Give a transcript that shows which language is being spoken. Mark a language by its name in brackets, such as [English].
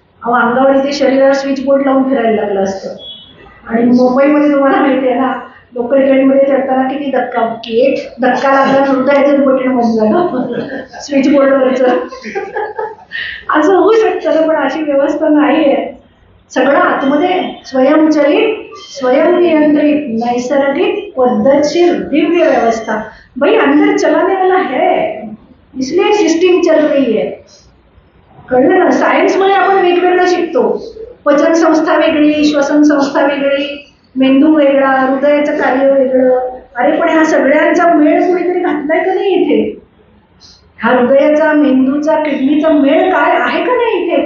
[Marathi] अहो अंगावर इथे शरीरावर स्विच बोर्ड लावून फिरायला लागलं असतं. आणि मुंबईमध्ये तुम्हाला माहिती आहे ना, लोकल ट्रेनमध्ये चढताना किती धक्का लागला, हृदयाचं बटन बंद झालं स्विच बोर्डवरचं. असं होऊ शकतं ना, पण अशी व्यवस्था नाही आहे. सगळं आतमध्ये स्वयंचलित, स्वयंनियंत्रित, नैसर्गिक, पद्धतशीर, दिव्य व्यवस्था. [Hindi] भाई अंदर चलाने वाला है, इसलिए सिस्टीम चल रही है. [Marathi] कळलं ना. सायन्समध्ये आपण वेगवेगळं शिकतो. पचन संस्था वेगळी, श्वसन संस्था वेगळी, मेंदू वेगळा, हृदयाचं कार्य वेगळं. अरे पण ह्या सगळ्यांचा मेळ कुणीतरी घातलाय का नाही इथे? हा हृदयाचा, मेंदूचा, किडनीचा मेळ काय आहे का नाही इथे?